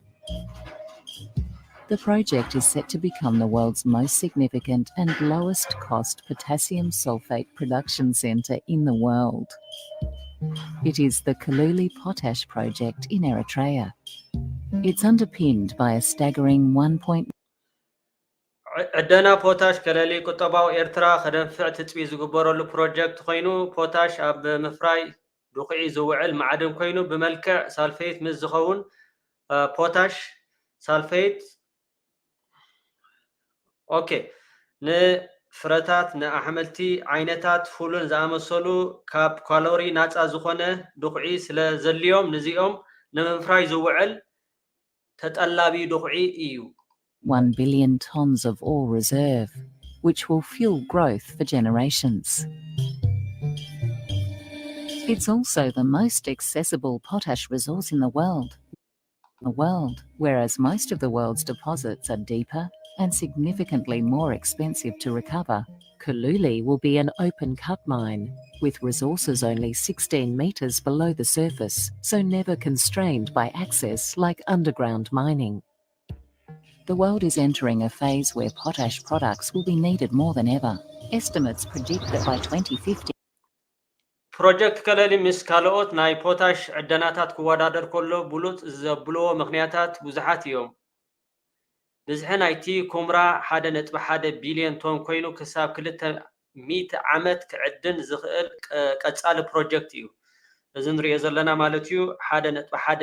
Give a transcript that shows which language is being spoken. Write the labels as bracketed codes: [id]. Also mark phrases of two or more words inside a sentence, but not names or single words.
[en] The project is set to become the world's most significant and lowest cost potassium sulfate production centre in the world. It is the Kaluli Potash project in Eritrea. It's underpinned by a staggering 1. [ti] عندنا ፖታሽ ከለሊ ቁጠባው ኤርትራ ከደንፍዕ ትፅቢ ዝግበረሉ ፕሮጀክት ኮይኑ ፖታሽ ኣብ ምፍራይ ድቑዒ ዝውዕል ማዕድን ኮይኑ ብመልክዕ ሳልፌት ምስ ዝኸውን ፖታሽ ሳልፌት ኦኬ ንፍረታት ንኣሕምልቲ ዓይነታት ፉሉን ዝኣመሰሉ ካብ ካሎሪ ናፃ ዝኾነ ድቑዒ ስለ ዘልዮም ነዚኦም ንምፍራይ ዝውዕል ተጠላቢ ድቑዒ እዩ [en] 1 billion tons of ore reserve, which will fuel growth for generations. It's also the most accessible potash resource in the world, whereas most of the world's deposits are deeper and significantly more expensive to recover. Kaluli will be an open-cut mine, with resources only 16 metres below the surface, so never constrained by access like underground mining. The world is entering a phase where potash products will be needed more than ever. Estimates predict that by 2050 [ti] ፕሮጀክት ከለሊ ምስ ካልኦት ናይ ፖታሽ ዕደናታት ክወዳደር ከሎ ብሉፅ ዘብልዎ ምክንያታት ብዙሓት እዮም ብዝሕ ናይቲ ኩምራ 1.1 ቢልዮን ቶን ኮይኑ ክሳብ 200 ዓመት ክዕድን ዝኽእል ቀጻሊ ፕሮጀክት እዩ እዚ ንሪኦ ዘለና ማለት እዩ 1.1